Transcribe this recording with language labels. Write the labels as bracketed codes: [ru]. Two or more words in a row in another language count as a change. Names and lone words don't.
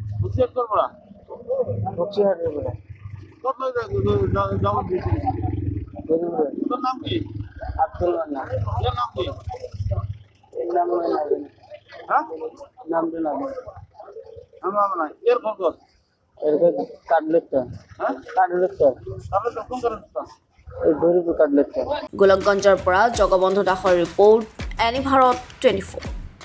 [bn] নাম কি? আব্দুল মান্নান এর নাম কি? এর নাম হ্যাঁ? নামটা না নাম নাই। এর খবর? এর কাটলের তল হ্যাঁ? কাটলের তল তাহলে তো কোন করে দিতা? এই গরিপুর কাটলের তল। [as] গোলকগঞ্জৰ পৰা জগবন্ধু দাসৰ ৰিপৰ্ট এনি ভাৰত 24।